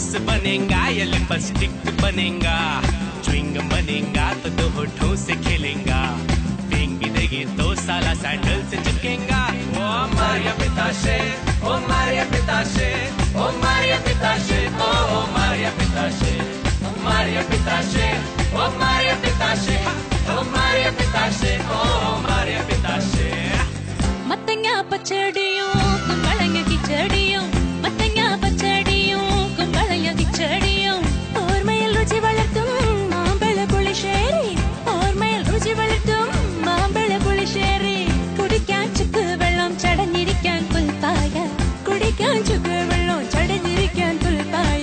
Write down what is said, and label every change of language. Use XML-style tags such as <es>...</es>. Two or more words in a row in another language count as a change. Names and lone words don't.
<hi>बनेगा या लिपस्टिक बनेगा, च्युइंगम बनेगा तो दो होठों से खेलेगा, फेंक देगी तो साला सैंडल से चिपकेगा. ओ मारिया पिताशे, ओ मारिया पिताशे, ओ मारिया पिताशे, ओ मारिया पिताशे, ओ मारिया पिताशे, ओ मारिया पिताशे, ओ मारिया पिताशे, ओ मारिया पिताशे.</hi> <ml>മത്തങ്ങ പച്ചടിയും കുമ്പളങ്ങ കിച്ചടിയും, മത്തങ്ങ പച്ചടിയും കുമ്പളങ്ങ കിച്ചടിയും, ഓർമ്മയിൽ രുചി വളർത്തും മാമ്പഴ പുളിശ്ശേരി, ഓർമ്മയിൽ രുചി വളർത്തും മാമ്പഴ പുളിശ്ശേരി. കുടിക്കാൻ ചുക്ക് വെള്ളം ചടഞ്ഞിരിക്കാൻ പുൽപ്പായ, കുടിക്കാൻ ചുക്ക് വെള്ളം ചടഞ്ഞിരിക്കാൻ പുൽപ്പായ.</ml>